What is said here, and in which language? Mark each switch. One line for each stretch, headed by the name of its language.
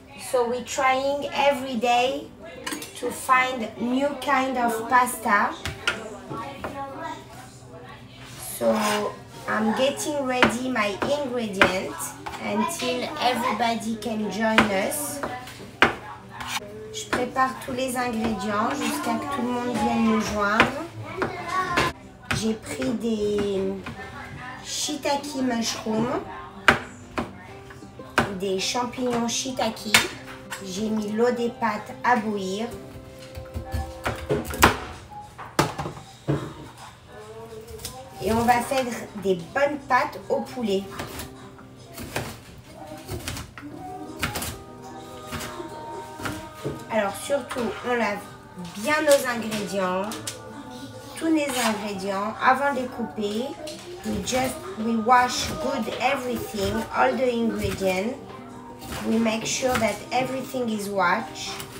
English: So we're trying every day to find new kind of pasta. So I'm getting ready my ingredients until everybody can join us.
French: Je prépare tous les ingrédients jusqu'à que tout le monde vienne nous joindre. J'ai pris des
English: shiitake mushrooms,
French: des champignons shiitake. J'ai mis l'eau des pâtes à bouillir. Et on va faire des bonnes pâtes au poulet. Alors surtout, on lave bien nos ingrédients, tous les ingrédients avant de les couper.
English: We wash good everything, all the ingredients. We make sure that everything is wash.